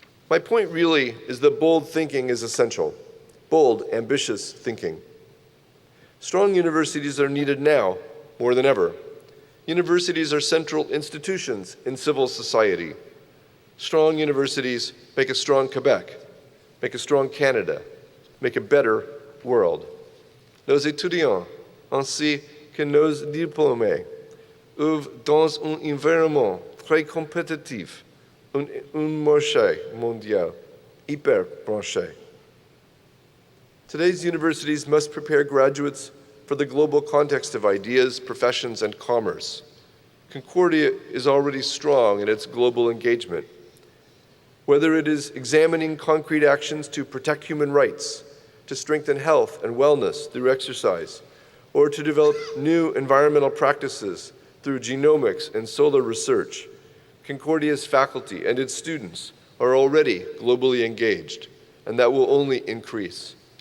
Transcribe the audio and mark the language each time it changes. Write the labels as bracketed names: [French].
[English] My point really is that bold thinking is essential. Bold, ambitious thinking. Strong universities are needed now more than ever. Universities are central institutions in civil society. Strong universities make a strong Quebec, make a strong Canada, make a better world. [French] Nos étudiants, ainsi que nos diplômés, œuvrent dans un environnement très compétitif, un marché mondial hyper branché. [English] Today's universities must prepare graduates for the global context of ideas, professions, and commerce. Concordia is already strong in its global engagement. Whether it is examining concrete actions to protect human rights, to strengthen health and wellness through exercise, or to develop new environmental practices through genomics and solar research, Concordia's faculty and its students are already globally engaged, and that will only increase.